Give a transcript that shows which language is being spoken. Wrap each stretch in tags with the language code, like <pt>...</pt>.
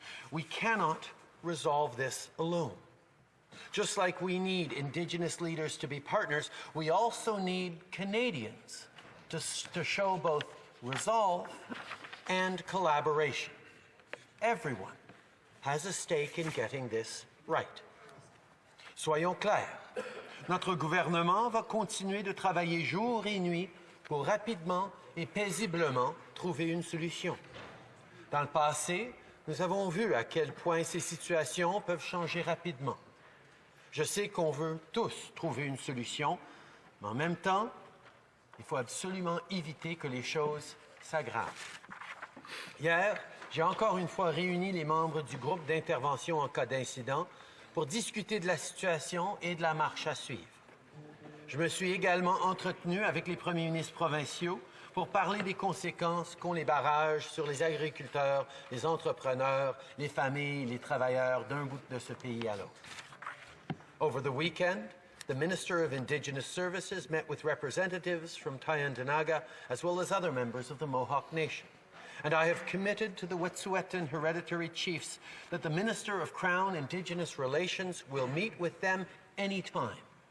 <en>We cannot resolve this alone. Just like we need Indigenous leaders to be partners, we also need Canadians to show both resolve and collaboration. Everyone has a stake in getting this right.</en> <fr>Soyons clairs, notre gouvernement va continuer de travailler jour et nuit pour rapidement et paisiblement trouver une solution. Dans le passé, nous avons vu à quel point ces situations peuvent changer rapidement. Je sais qu'on veut tous trouver une solution, mais en même temps, il faut absolument éviter que les choses s'aggravent. Hier, j'ai encore une fois réuni les membres du groupe d'intervention en cas d'incident pour discuter de la situation et de la marche à suivre. Je me suis également entretenu avec les premiers ministres provinciaux pour parler des conséquences qu'ont les barrages sur les agriculteurs, les entrepreneurs, les familles, les travailleurs d'un bout de ce pays à l'autre.</fr> <en>Over the weekend, the Minister of Indigenous Services met with representatives from Tyendinaga as well as other members of the Mohawk Nation. And I have committed to the Wet'suwet'en hereditary chiefs that the Minister of Crown Indigenous Relations will meet with them anytime.</en>